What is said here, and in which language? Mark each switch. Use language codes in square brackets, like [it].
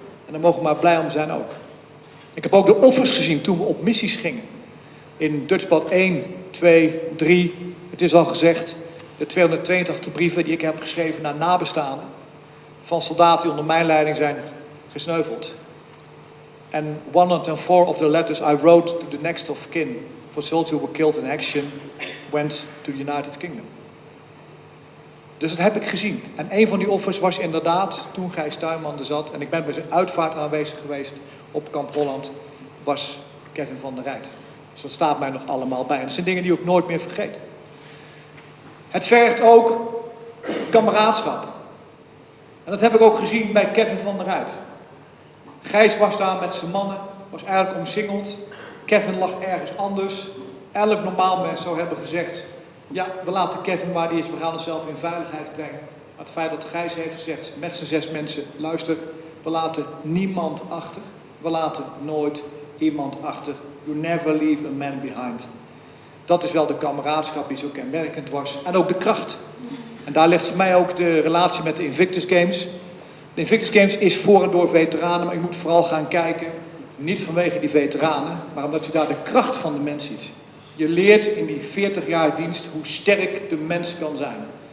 [nl] En daar mogen we maar blij om zijn ook. Ik heb ook de offers gezien toen we op missies gingen. In Dutchbad 1, 2, 3, het is al gezegd, de 282 brieven die ik heb geschreven naar nabestaanden van soldaten die onder mijn leiding zijn gesneuveld. En [en] 104 of the letters I wrote to the next of kin for soldiers who were killed in action went to the United Kingdom. [nl] Dus dat heb ik gezien. En een van die offers was inderdaad, toen Gijs Tuinman er zat, en ik ben bij zijn uitvaart aanwezig geweest op Kamp Holland, was Kevin van der Rijt. Dus dat staat mij nog allemaal bij. En dat zijn dingen die ik ook nooit meer vergeet. Het vergt ook kameraadschap. En dat heb ik ook gezien bij Kevin van der Rijt. Gijs was daar met zijn mannen, was eigenlijk omsingeld. Kevin lag ergens anders. Elk normaal mens zou hebben gezegd, ja, we laten Kevin waar die is, we gaan onszelf in veiligheid brengen. Maar het feit dat Gijs heeft gezegd, met zijn 6 mensen, luister, we laten niemand achter. We laten nooit iemand achter. [en] You never leave a man behind. [nl] Dat is wel de kameraadschap die zo kenmerkend was. En ook de kracht. En daar ligt voor mij ook de relatie met de Invictus Games. De Invictus Games is voor en door veteranen, maar je moet vooral gaan kijken, niet vanwege die veteranen, maar omdat je daar de kracht van de mens ziet. Je leert in die 40 jaar dienst hoe sterk de mens kan zijn.